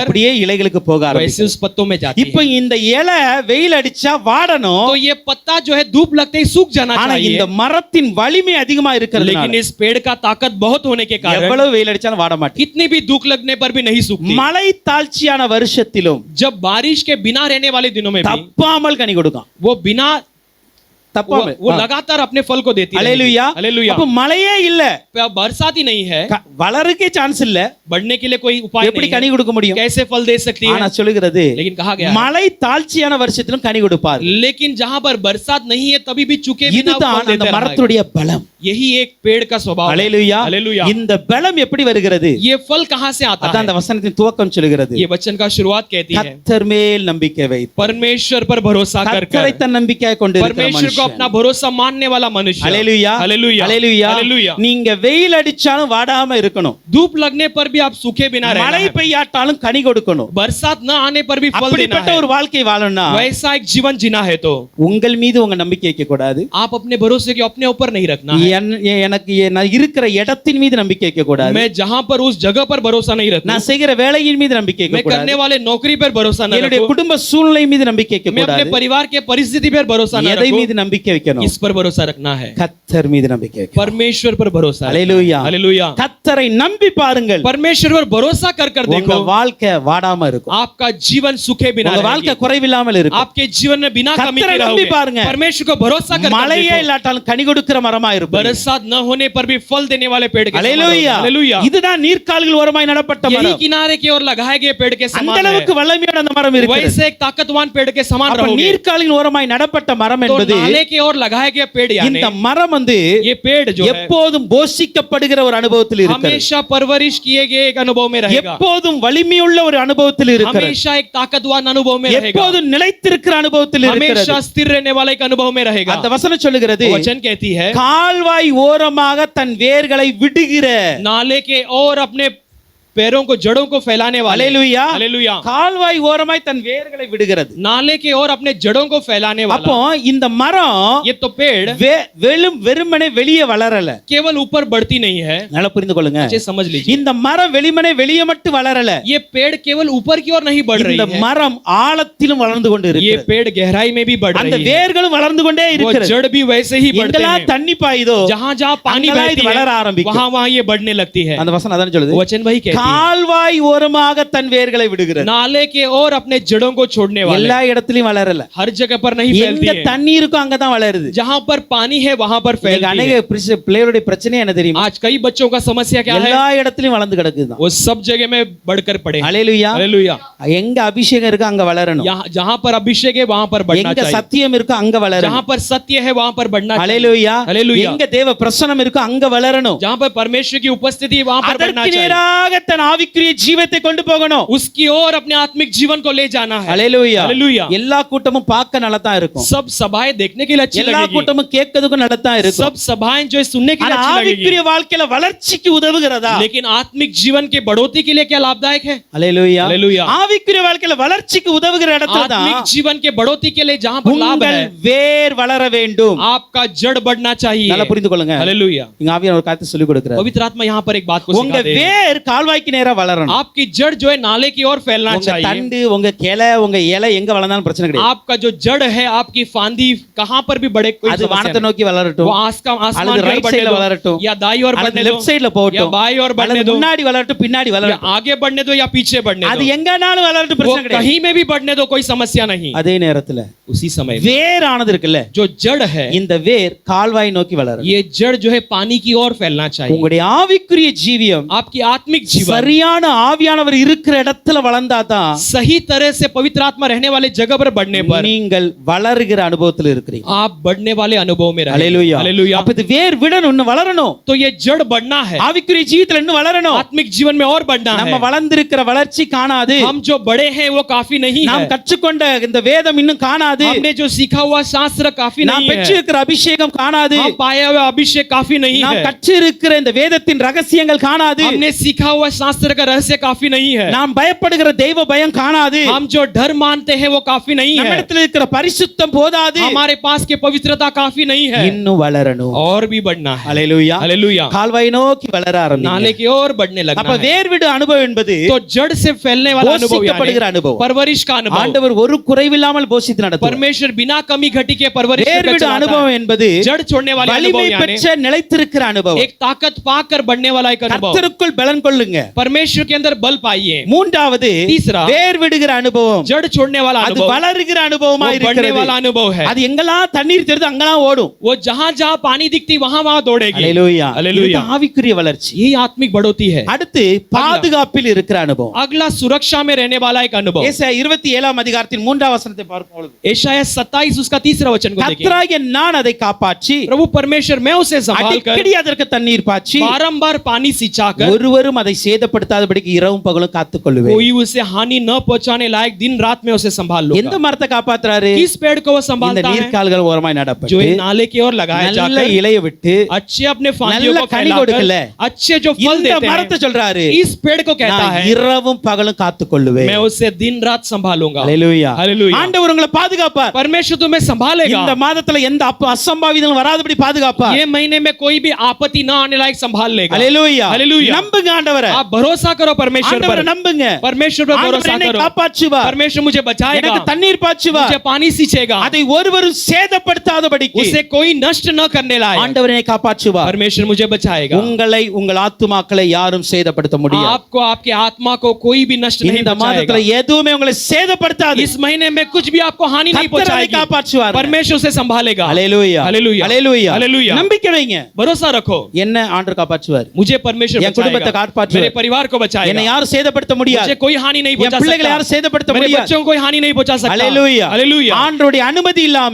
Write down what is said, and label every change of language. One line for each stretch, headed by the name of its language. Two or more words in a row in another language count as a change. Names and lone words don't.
Tamil: அப்படியே இலைகளுக்கு போக
Hindi: वैसे
Tamil: ஆரம்பிக்கும்.
Hindi: उस पत्तों में जाती
Tamil: இப்போ
Hindi: है।
Tamil: இந்த இலை வெயில் அடிச்சா வாடணும்.
Hindi: तो ये पत्ता जो है धूप लगते ही सूख जाना
Tamil: ஆனா இந்த
Hindi: चाहिए,
Tamil: மரத்தின் வலிமை அதிகமா இருக்கிறதுனால
Hindi: लेकिन इस पेड़ का ताकत बहुत होने के कारण
Tamil: எவ்வளவு வெயில் அடிச்சாலும் வாட மாட்டேங்குது.
Hindi: कितनी भी धूप लगने पर भी नहीं सूखती।
Tamil: மழை தாழ்ச்சியான வருஷத்திலும்
Hindi: जब बारिश के बिना रहने वाले दिनों में भी
Tamil: தப்பாமல் கனி கொடுக்கும்.
Hindi: वो बिना
Tamil: தப்பாமல்
Hindi: वो लगातार अपने फल को देती है।
Tamil: அல்லேலூயா.
Hindi: हालेलुया।
Tamil: அப்ப மழையே இல்ல,
Hindi: बरसात ही नहीं है,
Tamil: வளருக்கே சான்ஸ் இல்ல.
Hindi: बढ़ने के लिए कोई उपाय
Tamil: எப்படி
Hindi: नहीं
Tamil: கனி
Hindi: है,
Tamil: கொடுக்க முடியும்?
Hindi: कैसे फल दे सकती
Tamil: ஆனா
Hindi: है?
Tamil: சொல்லுகிறது
Hindi: लेकिन कहा गया है,
Tamil: மழை தாழ்ச்சியான வருஷத்திலும் கனி கொடுப்பார்.
Hindi: लेकिन जहां पर बरसात नहीं है तभी भी चुके बिना
Tamil: இதுதான்
Hindi: फल
Tamil: அந்த
Hindi: देते रहा है।
Tamil: மரத்துடைய பலம்.
Hindi: यही एक पेड़ का स्वभाव है।
Tamil: அல்லேலூயா.
Hindi: हालेलुया।
Tamil: இந்த பலம் எப்படி வருகிறது?
Hindi: ये फल कहां से आता
Tamil: அதான்
Hindi: है?
Tamil: அந்த வசனத்தின் துவக்கம் சொல்லுகிறது.
Hindi: ये वचन का शुरुआत कहती है,
Tamil: கர்த்தர் மேல் நம்பிக்கை வைத்து
Hindi: परमेश्वर पर भरोसा कर
Tamil: கர்த்தரை
Hindi: कर,
Tamil: தன் நம்பிக்கையாய் கொண்டிருக்கிற
Hindi: परमेश्वर को अपना
Tamil: மனுஷன்.
Hindi: भरोसा मानने वाला मनुष्य।
Tamil: அல்லேலூயா.
Hindi: हालेलुया।
Tamil: அல்லேலூயா.
Hindi: हालेलुया।
Tamil: நீங்க வெயில் அடிச்சாலும் வாடாம இருக்கணும்.
Hindi: धूप लगने पर भी आप सूखे बिना रहना
Tamil: மழை
Hindi: है,
Tamil: பெய்யாட்டாலும் கனி கொடுக்கணும்.
Hindi: बरसात न आने पर भी फल देना
Tamil: அப்படிப்பட்ட
Hindi: है।
Tamil: ஒரு வாழ்க்கை வாழணும்னா
Hindi: वैसा एक जीवन जीना है तो
Tamil: உங்கள் மீது உங்க நம்பிக்கை வைக்க கூடாது.
Hindi: आप अपने भरोसे को अपने ऊपर नहीं रखना है।
Tamil: எனக்கு நான் இருக்கிற இடத்தின் மீது நம்பிக்கை வைக்க கூடாது.
Hindi: मैं जहां पर उस जगह पर भरोसा नहीं रखूं,
Tamil: நான் செய்கிற வேலையின் மீது நம்பிக்கை
Hindi: मैं
Tamil: வைக்க
Hindi: करने
Tamil: கூடாது.
Hindi: वाले नौकरी पर भरोसा न
Tamil: என்னுடைய
Hindi: रखूं,
Tamil: குடும்ப சூழ்நிலை மீது நம்பிக்கை வைக்க
Hindi: मैं अपने
Tamil: கூடாது.
Hindi: परिवार के परिस्थिति पर भरोसा न
Tamil: எதை
Hindi: रखूं,
Tamil: மீது நம்பிக்கை வைக்கணும்?
Hindi: इस पर भरोसा रखना है,
Tamil: கர்த்தர் மீது நம்பிக்கை வைக்கணும்.
Hindi: परमेश्वर पर भरोसा रखना है।
Tamil: அல்லேலூயா.
Hindi: हालेलुया।
Tamil: கர்த்தரை நம்பி பாருங்கள்.
Hindi: परमेश्वर पर भरोसा कर कर
Tamil: உங்க
Hindi: देखो,
Tamil: வாழ்க்கை வாடாம இருக்கும்.
Hindi: आपका जीवन सूखे बिना
Tamil: உங்க வாழ்க்கை
Hindi: रहेगी,
Tamil: குறைவில்லாமல் இருக்கும்.
Hindi: आपके जीवन में बिना कमी
Tamil: கர்த்தரை
Hindi: के
Tamil: நம்பி
Hindi: रहोगे।
Tamil: பாருங்க.
Hindi: परमेश्वर को भरोसा कर कर
Tamil: மழையே
Hindi: देखो,
Tamil: இல்லாட்டாலும் கனி கொடுக்கிற மரமா இருக்கும்.
Hindi: बरसात न होने पर भी फल देने वाले पेड़ के समान
Tamil: அல்லேலூயா.
Hindi: रहोगे। हालेलुया।
Tamil: இதுதான் நீர்க்கால்கள் ஓரமாய் நடப்பட்ட
Hindi: यही
Tamil: மரம்.
Hindi: किनारे की ओर लगाए गए पेड़ के
Tamil: அந்த
Hindi: समान है,
Tamil: அளவுக்கு வல்லமையோட அந்த மரம் இருக்கிறது.
Hindi: वैसे एक ताकतवान पेड़ के समान
Tamil: அப்ப
Hindi: रहोगे।
Tamil: நீர்க்காலின் ஓரமாய் நடப்பட்ட மரம்
Hindi: तो
Tamil: என்பது
Hindi: नाले की ओर लगाए गए पेड़ यानी
Tamil: இந்த மரம்
Hindi: ये पेड़ जो है
Tamil: எப்போதும் போஷிக்கப்படுகிற ஒரு அனுபவத்தில் இருக்கிறது.
Hindi: हमेशा परवरिश किए गए एक अनुभव में रहेगा,
Tamil: எப்போதும் வலிமையுள்ள ஒரு அனுபவத்தில் இருக்கிறது.
Hindi: हमेशा एक ताकतवान अनुभव में रहेगा,
Tamil: எப்போதும் நிலைத்திருக்கிற அனுபவத்தில் இருக்கிறது.
Hindi: हमेशा स्थिर रहने वाला एक अनुभव में रहेगा।
Tamil: அந்த வசனம் சொல்லுகிறது,
Hindi: वचन कहती है,
Tamil: கால்வாய் ஓரமாக தன் வேர்களை விடுகிற.
Hindi: नाले के और अपने पैरों को जड़ों को फैलाने वाले।
Tamil: அல்லேலூயா.
Hindi: हालेलुया।
Tamil: கால்வாய் ஓரமாய் தன் வேர்களை விடுகிறது.
Hindi: नाले के और अपने जड़ों को फैलाने
Tamil: அப்போ
Hindi: वाला
Tamil: இந்த மரம்
Hindi: ये तो पेड़
Tamil: வெறுமனே வெளியே வளரல.
Hindi: केवल ऊपर बढ़ती नहीं है,
Tamil: நல்லா புரிந்து கொள்ளுங்க.
Hindi: अच्छे समझ लीजिए,
Tamil: இந்த மரம் வெளியே மட்டும் வளரல.
Hindi: ये पेड़ केवल ऊपर की ओर नहीं बढ़ रही
Tamil: இந்த
Hindi: है,
Tamil: மரம் ஆழத்திலும் வளர்ந்து கொண்டு
Hindi: ये
Tamil: இருக்கிறது.
Hindi: पेड़ गहराई में भी बढ़
Tamil: அந்த
Hindi: रही है,
Tamil: வேர்களும் வளர்ந்து கொண்டே
Hindi: वो
Tamil: இருக்கிறது.
Hindi: जड़ भी वैसे ही बढ़ते
Tamil: எங்கெல்லாம்
Hindi: हैं,
Tamil: தண்ணி பாயுதோ
Hindi: जहां जहां पानी
Tamil: அங்கெல்லாம்
Hindi: बहती
Tamil: இது வளர
Hindi: है
Tamil: ஆரம்பிக்கும்.
Hindi: वहां वहां ये बढ़ने लगती है।
Tamil: அந்த வசனம் அதான் சொல்லுது.
Hindi: वचन वही कहती है,
Tamil: கால்வாய் ஓரமாக தன் வேர்களை விடுகிறது.
Hindi: नाले के और अपने जड़ों को छोड़ने वाले,
Tamil: எல்லா இடத்துலயும் வளரல.
Hindi: हर जगह पर नहीं फैलती
Tamil: எங்க
Hindi: है,
Tamil: தண்ணி இருக்கோ அங்கதான் வளருது.
Hindi: जहां पर पानी है वहां पर
Tamil: இன்னைக்கு
Hindi: फैलती
Tamil: அநேக
Hindi: है।
Tamil: பிள்ளைகளுடைய பிரச்சனை என்ன தெரியுமா?
Hindi: आज कई बच्चों का समस्या क्या है,
Tamil: எல்லா இடத்துலயும் வளர்ந்து கிடக்குதுதான்.
Hindi: वो सब जगह में बढ़कर पड़े।
Tamil: அல்லேலூயா.
Hindi: हालेलुया।
Tamil: எங்க அபிஷேகம் இருக்கோ அங்க வளரணும்.
Hindi: जहां पर अभिषेक है वहां पर बढ़ना
Tamil: எங்க
Hindi: चाहिए,
Tamil: சத்தியம் இருக்கோ அங்க வளரணும்.
Hindi: जहां पर सत्य है वहां पर बढ़ना चाहिए।
Tamil: அல்லேலூயா.
Hindi: हालेलुया।
Tamil: எங்க தேவ பிரசன்னம் இருக்கோ அங்க வளரணும்.
Hindi: जहां पर परमेश्वर की उपस्थिति है वहां पर बढ़ना
Tamil: அதற்கு
Hindi: चाहिए,
Tamil: நேராக தன் ஆவிக்குரிய ஜீவத்தை கொண்டு போகணும்.
Hindi: उसकी ओर अपने आत्मिक जीवन को ले जाना है।
Tamil: அல்லேலூயா.
Hindi: हालेलुया।
Tamil: எல்லா கூட்டமும் பார்க்க நல்லா தான் இருக்கும்.
Hindi: सब सभाएं देखने के लिए अच्छी
Tamil: எல்லா
Hindi: लगेगी,
Tamil: கூட்டமும் கேட்கிறதுக்கும் நல்லா தான் இருக்கும்.
Hindi: सब सभाएं जो है सुनने के लिए
Tamil: ஆனா
Hindi: अच्छी लगेगी,
Tamil: ஆவிக்குரிய வாழ்க்கையில வளர்ச்சிக்கு உதவுகிறதா?
Hindi: लेकिन आत्मिक जीवन के बढ़ोतरी के लिए क्या लाभदायक है?
Tamil: அல்லேலூயா.
Hindi: हालेलुया।
Tamil: ஆவிக்குரிய வாழ்க்கையில வளர்ச்சிக்கு உதவுகிற இடத்துல தான்
Hindi: आत्मिक जीवन के बढ़ोतरी के लिए जहां पर लाभ
Tamil: உங்கள்
Hindi: है,
Tamil: வேர் வளர வேண்டும்.
Hindi: आपका जड़ बढ़ना चाहिए।
Tamil: நல்லா புரிந்து கொள்ளுங்க.
Hindi: हालेलुया।
Tamil: இங்க ஆவியானவர் ஒரு காரியத்தை சொல்லி கொடுக்கிறார்.
Hindi: पवित्र आत्मा यहाँ पर एक बात को
Tamil: உங்க
Hindi: सिखाते हैं,
Tamil: வேர் கால்வாய்க்கு நேரா வளரணும்.
Hindi: आपकी जड़ जो है नाले की ओर फैलना
Tamil: உங்க
Hindi: चाहिए।
Tamil: தண்டு உங்க கிளை உங்க இலை எங்க வளர்ந்தாலும் பிரச்சனை கிடையாது.
Hindi: आपका जो जड़ है, आपकी फांदी कहां पर भी बढ़े कोई
Tamil: அது
Hindi: समस्या
Tamil: வானத்தை
Hindi: नहीं।
Tamil: நோக்கி வளரட்டும்,
Hindi: वो आसमान
Tamil: அல்லது
Hindi: की ओर
Tamil: ரைட்
Hindi: बढ़ने
Tamil: சைடுல
Hindi: दो,
Tamil: வளரட்டும்,
Hindi: या दाई ओर
Tamil: அல்லது
Hindi: बढ़ने दो,
English: left side
Hindi: या
Tamil: போகட்டும்,
Hindi: बाई ओर बढ़ने
Tamil: அல்லது
Hindi: दो,
Tamil: முன்னாடி வளரட்டும் பின்னாடி
Hindi: या
Tamil: வளரட்டும்,
Hindi: आगे बढ़ने दो या पीछे बढ़ने
Tamil: அது
Hindi: दो,
Tamil: எங்கனாலும் வளரட்டும்
Hindi: वो
Tamil: பிரச்சனை கிடையாது.
Hindi: कहीं में भी बढ़ने दो, कोई समस्या नहीं।
Tamil: அதே நேரத்துல
Hindi: उसी समय में
Tamil: வேரானது இருக்குல்ல,
Hindi: जो जड़ है,
Tamil: இந்த வேர் கால்வாய் நோக்கி வளரும்.
Hindi: ये जड़ जो है पानी की ओर फैलना चाहिए।
Tamil: உங்களுடைய ஆவிக்குரிய ஜீவியம்
Hindi: आपकी आत्मिक जीवन जीवन
Tamil: சரியான ஆவியானவர் இருக்கிற இடத்துல வளர்ந்தாதான்
Hindi: सही तरह से पवित्र आत्मा रहने वाले जगह पर बढ़ने पर
Tamil: நீங்கள் வளருகிற அனுபவத்தில் இருக்கிறீங்க.
Hindi: आप बढ़ने वाले अनुभव में रहेंगे.
Tamil: ஹalleluya.
Hindi: हालेलुया.
Tamil: அப்ப இது வேர் விடணும், இன்னும் வளரணும்.
Hindi: तो ये जड़ बढ़ना है,
Tamil: ஆவிக்குரிய ஜீவிதத்துல இன்னும் வளரணும்.
Hindi: आत्मिक जीवन में और बढ़ना
Tamil: நம்ம
Hindi: है.
Tamil: வளர்ந்திருக்கிற வளர்ச்சி காணாது.
Hindi: हम जो बड़े हैं वो काफी नहीं
Tamil: நாம்
Hindi: है.
Tamil: கற்றுக்கொண்ட இந்த வேதம் இன்னும் காணாது.
Hindi: हमने जो सीखा हुआ शास्त्र काफी
Tamil: நாம்
Hindi: नहीं है.
Tamil: பெற்றிருக்கிற அபிஷேகம் காணாது.
Hindi: हम पाया हुआ अभिषेक काफी नहीं
Tamil: நாம்
Hindi: है.
Tamil: கற்றிருக்கிற இந்த வேதத்தின் ரகசியங்கள் காணாது.
Hindi: हमने सीखा हुआ शास्त्र का रहस्य काफी नहीं है.
Tamil: நாம் பயப்படுகிற தெய்வ பயம் காணாது.
Hindi: हम जो डर मानते हैं वो काफी नहीं है.
Tamil: நம்மிடத்தில் இருக்கிற பரிசுத்தம் போதாது.
Hindi: हमारे पास के पवित्रता काफी नहीं है.
Tamil: இன்னும் வளரணும்.
Hindi: और भी बढ़ना है.
Tamil: ஹalleluya.
Hindi: हालेलुया.
Tamil: கால்வாய் நோக்கி வளர
Hindi: नाले
Tamil: ஆரம்பிங்க.
Hindi: की ओर बढ़ने लगना
Tamil: அப்ப
Hindi: है.
Tamil: வேர்விடு அனுபவம் என்பது
Hindi: तो जड़ से फैलने वाला अनुभव
Tamil: போஷிக்கப்படுகிற
Hindi: यानी
Tamil: அனுபவம்.
Hindi: परवरिश का अनुभव.
Tamil: ஆண்டவர் ஒரு குறைவில்லாமல் போஷித்து நடத்துவார்.
Hindi: परमेश्वर बिना कमी घटी के परवरिश करके
Tamil: வேர்விடு
Hindi: चलाता
Tamil: அனுபவம்
Hindi: है.
Tamil: என்பது
Hindi: जड़ छोड़ने वाले अनुभव
Tamil: வலிமை
Hindi: यानी
Tamil: பெற்ற நிலைத்திருக்கிற அனுபவம்.
Hindi: एक ताकत पाकर बढ़ने वाला एक अनुभव.
Tamil: கர்த்தருக்குள் பலன் கொள்ளுங்க.
Hindi: परमेश्वर के अंदर बल पाइए.
Tamil: மூன்றாவது
Hindi: तीसरा,
Tamil: வேர்விடுகிற அனுபவம்.
Hindi: जड़ छोड़ने वाला
Tamil: அது
Hindi: अनुभव,
Tamil: வளருகிற அனுபவமா
Hindi: वो बढ़ने
Tamil: இருக்கிறது.
Hindi: वाला अनुभव है.
Tamil: அது எங்கெல்லாம் தண்ணீர் தெரியுது அங்கெல்லாம் ஓடும்.
Hindi: वो जहां जहां पानी दिखती वहां वहां दौड़ेगी.
Tamil: ஹalleluya.
Hindi: हालेलुया.
Tamil: இது ஆவிக்குரிய வளர்ச்சி.
Hindi: ये आत्मिक बढ़ोतरी है.
Tamil: அடுத்து பாதுகாப்பில் இருக்கிற அனுபவம்.
Hindi: अगला सुरक्षा में रहने वाला एक अनुभव.
Tamil: ஏசாயா 27 அதிகாரத்தின் 3 வசனத்தை பார்க்கும் பொழுது
Hindi: एशाया 27 उसका तीसरा वचन को देखिए.
Tamil: கர்த்தராகிய நான் அதை காப்பாற்றி
Hindi: प्रभु परमेश्वर मैं उसे संभाल कर
Tamil: அடிக்கடி அதற்கு தண்ணீர் பாய்ச்சி
Hindi: बारंबार पानी सिंचाकर
Tamil: ஒருவரும் அதை சேதப்படுத்தாதபடிக்கு இரவும் பகலும் காத்துக்கொள்ளுவேன்.
Hindi: कोई उसे हानि न पहुंचाने लायक दिन रात में उसे संभाल
Tamil: எந்த
Hindi: लूंगा.
Tamil: மரத்தை காப்பாத்துறாரு?
Hindi: किस पेड़ को वो
Tamil: இந்த
Hindi: संभालता है?
Tamil: நீர்க்கால்கள் ஓரமாய்
Hindi: जो
Tamil: நடப்பட்டு
Hindi: इन नाले की ओर लगाया
Tamil: நல்ல
Hindi: जाकर
Tamil: இலைய விட்டு
Hindi: अच्छे अपने फांदियों
Tamil: நல்ல
Hindi: को
Tamil: கனி
Hindi: फैलाकर
Tamil: கொடுக்கல.
Hindi: अच्छे जो फल
Tamil: இந்த
Hindi: देते
Tamil: மரத்தை
Hindi: हैं
Tamil: சொல்றாரு,
Hindi: इस पेड़ को कहता
Tamil: நான்
Hindi: है
Tamil: இரவும் பகலும் காத்துக்கொள்ளுவேன்.
Hindi: मैं उसे दिन रात संभालूंगा.
Tamil: ஹalleluya.
Hindi: हालेलुया.
Tamil: ஆண்டவர் உங்களை பாதுகாப்பார்.
Hindi: परमेश्वर तुम्हें संभालेगा.
Tamil: இந்த மாதத்துல எந்த அசம்பாவிதங்களும் வராதபடி பாதுகாப்பார்.
Hindi: ये महीने में कोई भी आपत्ति न आने लायक संभाल लेगा.
Tamil: ஹalleluya.
Hindi: हालेलुया.
Tamil: நம்புங்க ஆண்டவரை.
Hindi: आप भरोसा करो परमेश्वर
Tamil: ஆண்டவரை
Hindi: पर.
Tamil: நம்புங்க.
Hindi: परमेश्वर पर
Tamil: ஆண்டவர்
Hindi: भरोसा
Tamil: என்னை
Hindi: करो.
Tamil: காப்பாற்றுவார்.
Hindi: परमेश्वर मुझे बचाएगा.
Tamil: எனக்கு தண்ணீர் பாய்ச்சுவார்.
Hindi: मुझे पानी सींचेगा.
Tamil: அதை ஒருவரும் சேதப்படுத்தாதபடிக்கு
Hindi: उसे कोई नष्ट न करने लायक
Tamil: ஆண்டவர் என்னை காப்பாற்றுவார்.
Hindi: परमेश्वर मुझे बचाएगा.
Tamil: உங்களை உங்கள் ஆத்துமாக்களை யாரும் சேதப்படுத்த முடியாது.
Hindi: आपको आपके आत्मा को कोई भी नष्ट नहीं
Tamil: இந்த மாதத்துல
Hindi: पहुंचाएगा.
Tamil: எதுவுமே உங்களை சேதப்படுத்தாது.
Hindi: इस महीने में कुछ भी आपको हानि नहीं
Tamil: கர்த்தர் அதை
Hindi: पहुंचाएगी.
Tamil: காப்பாற்றுவார்.
Hindi: परमेश्वर उसे संभालेगा.
Tamil: ஹalleluya.
Hindi: हालेलुया.
Tamil: ஹalleluya.
Hindi: हालेलुया.
Tamil: நம்பிக்கை வைங்க.
Hindi: भरोसा रखो.
Tamil: என்ன ஆண்டவர் காப்பாற்றுவார்.
Hindi: मुझे परमेश्वर
Tamil: என் குடும்பத்தை
Hindi: बचाएगा.
Tamil: காப்பாற்றுவார்.
Hindi: मेरे परिवार को
Tamil: என்னை
Hindi: बचाएगा.
Tamil: யாரும் சேதப்படுத்த முடியாது.
Hindi: मुझे कोई हानि नहीं
Tamil: என்
Hindi: पहुंचा
Tamil: பிள்ளைகளை யாரும்
Hindi: सकता.
Tamil: சேதப்படுத்த
Hindi: मेरे
Tamil: முடியாது.
Hindi: बच्चों को कोई हानि नहीं पहुंचा सकता.
Tamil: ஹalleluya.
Hindi: हालेलुया.
Tamil: ஆண்டவருடைய அனுமதி இல்லாம